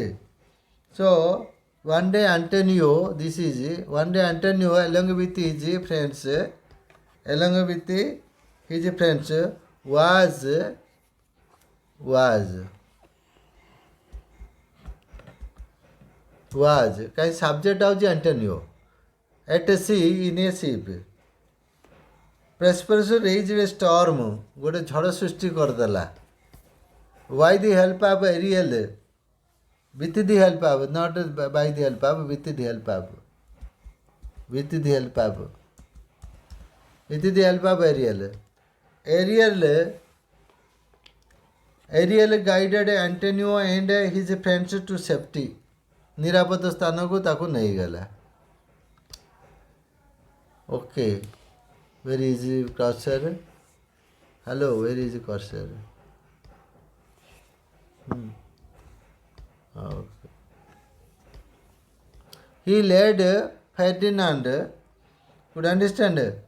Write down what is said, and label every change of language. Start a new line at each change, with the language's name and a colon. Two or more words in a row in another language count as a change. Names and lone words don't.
English: So one day Antonio along with his friends was କାହିଁ subject ହେଉଛି Antonio at sea in a ship. Prospero raised a storm,
Odia: ଗୋଟେ ଝଡ଼ ସୃଷ୍ଟି କରିଦେଲା.
English: By the help of Ariel, with the help of, not by the help of, with the help of Ariel. Ariel guided Antonio and his friends to safety.
Odia: ନିରାପଦ ସ୍ଥାନକୁ ତାକୁ ନେଇଗଲା.
English: Okay, where is the cursor? Hello, where is the cursor? Okay. He led Ferdinand, could understand?